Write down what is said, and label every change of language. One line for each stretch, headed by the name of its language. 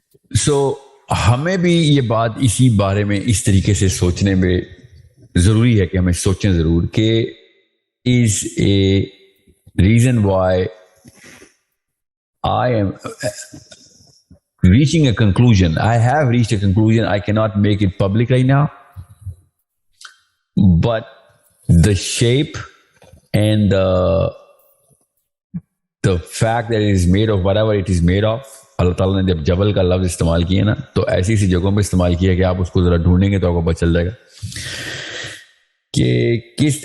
Urdu: سو ہمیں بھی یہ بات اسی بارے میں اس طریقے سے سوچنے میں ضروری ہے کہ ہمیں سوچیں ضرور کہ
English: is a reason why I am reaching a conclusion. I have reached a conclusion. I cannot make it public right now. But the shape and the fact that it is made of
Urdu: whatever it is made of, اللہ تعالیٰ نے جب جبل کا لفظ استعمال کیا نا تو ایسی ایسی جگہوں پہ استعمال کیا کہ آپ اس کو ذرا ڈھونڈیں گے تو آپ کو پتہ چل جائے گا کہ کس.